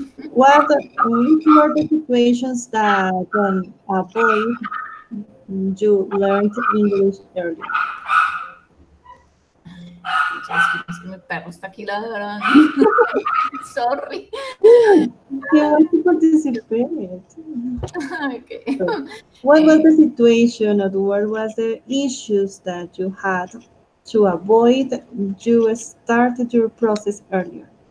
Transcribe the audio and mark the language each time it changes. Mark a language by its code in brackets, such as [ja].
[en] What which were the situations that avoid you learned English early? [es] Es que mi perro está aquí ladrando. [en] Sorry. He wants to participate. Okay. So, what was the situation or what was the issues that you had to avoid you started your process earlier?